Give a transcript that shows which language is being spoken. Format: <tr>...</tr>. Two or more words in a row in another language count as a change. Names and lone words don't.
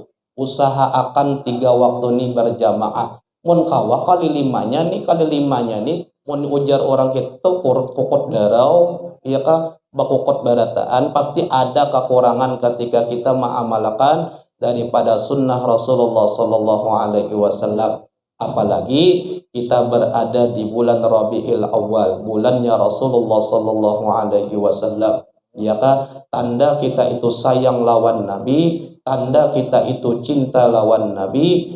<id>Usahakan 3 waktu ini berjamaah.</id> <bjn>Mun kawa kali limanya nih mun ujar orang kita kukut darau, ya kan, bakukut barataan,</bjn> <id>pasti ada kekurangan ketika kita mengamalkan daripada sunnah</id> <bjn>Rasulullah</bjn> <ar>صلى الله عليه وسلم.</ar> <id>Apalagi kita berada di bulan Rabiul Awal, bulannya Rasulullah</id> <ar>صلى الله عليه وسلم.</ar> <id>Ya kan, tanda kita itu</id> <bjn>sayang lawan Nabi,</bjn> <id>tanda kita itu</id> <bjn>cinta lawan Nabi.</bjn>